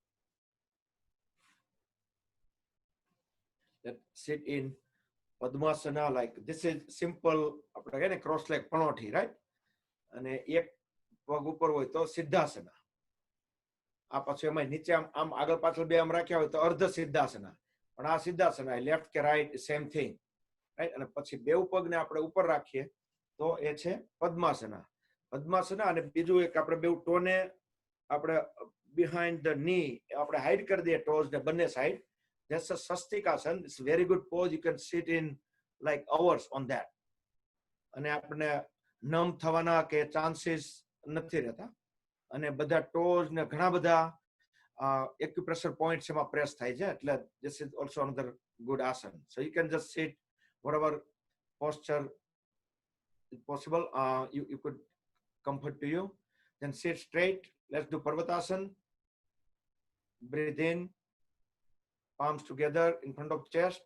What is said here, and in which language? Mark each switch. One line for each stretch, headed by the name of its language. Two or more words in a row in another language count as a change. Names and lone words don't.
English: Let's sit in Padmasana. Like this is simple.
Gujarati: આપણે કહે ને
English: cross leg
Gujarati: પનોઠી, right? અને એક પગ ઉપર હોય તો સિદ્ધાસના. આ પાછું એમાં નીચે આમ આગળ પાછળ બે આમ રાખ્યા હોય તો અર્ધ સિદ્ધાસના. પણ આ સિદ્ધાસના લેફ્ટ કે રાઈટ
English: same thing,
Gujarati: રાઈટ? અને પછી બેઉ પગને આપણે ઉપર રાખીએ તો એ છે પદ્માસના. પદ્માસના અને બીજું એક આપણે બેઉ ટોને આપણે
English: behind the knee
Gujarati: આપણે હાઈડ કરી દઈએ ટોઝ ને બંને સાઈડ.
English: That's a swastikasana. It's a very good pose. You can sit in like hours on that.
Gujarati: અને આપણે નમ થવાના કે ચાન્સીસ નથી રહેતા. અને બધા ટોઝ ને ઘણા બધા
English: acupressure points
Gujarati: એમાં પ્રેસ થાય છે.
English: એટલે this is also another good asana. So you can just sit whatever posture is possible. You could comfort to you. Then sit straight. Let's do Parvatasana. Breathe in. Palms together in front of chest.